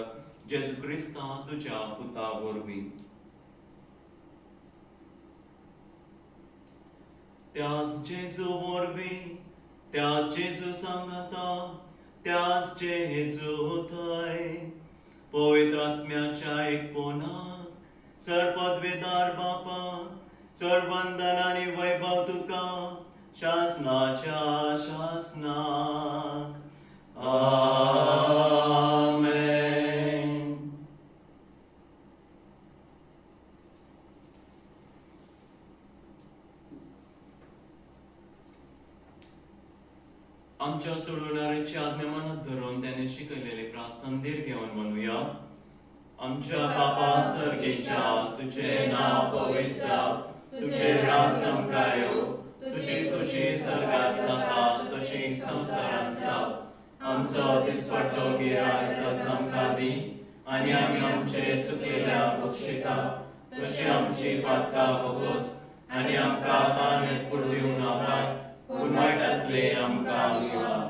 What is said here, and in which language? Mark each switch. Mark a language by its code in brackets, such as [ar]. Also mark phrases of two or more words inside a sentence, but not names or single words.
[kok] जेजू क्रिस्ता तुज्या पुता वरवीं. त्याच जेजू वरवीं, त्याच जेजू सांगता, त्याच जेजू थंय पवित्र आत्म्याच्या एकपणात सरपदवेदार बापा सर्वंदन आनी वैभव तुका शासनाच्या शासनाक. आमेन. [mr] आमच्या सोडवणाऱ्याची आज्ञा मनात धरून त्याने शिकवलेले प्रार्थना दीर घेऊन म्हणूया. [kok] आमच्या बापा सर्गेच्या तुझे नाव पवित्र जाव, तुझे राज चमकायो, तुझी खुशी सर्गात जाता तशी संसारात जाव. आमचो दिसपट्टो गिरायज आमकां दी आनी आमी आमचे चुकलेल्या बक्षिता तशी आमची पातकां भोगोस आनी आमकां ताणेत पडूं नाका पूण वायटांतले आमकां निवार.